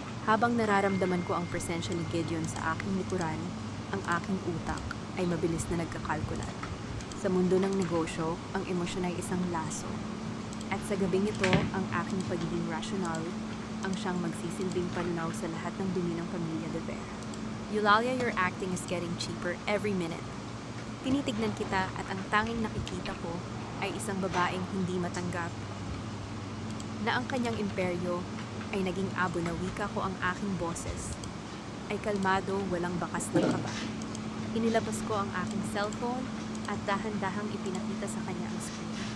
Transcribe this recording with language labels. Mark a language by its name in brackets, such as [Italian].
[Filipino] Habang nararamdaman ko ang presensya ni Gideon sa aking likuran, ang aking utak ay mabilis na nagkakalkulat. Sa mundo ng negosyo, ang emosyon ay isang laso. At sa gabing ito, ang aking pagiging rational ang siyang magsisilbing panunaw sa lahat ng dumi ng pamilya De Vera. [English] "Eulalia, your acting is getting cheaper every minute." [Filipino] Tinitignan kita at ang tanging nakikita ko ay isang babaeng hindi matanggap na ang kanyang imperyo ay naging abo na. Wika ko, ang aking boses ay kalmado, walang bakas ng kaba. Inilabas ko ang aking cellphone at dahan-dahang ipinakita sa kanya ang screen.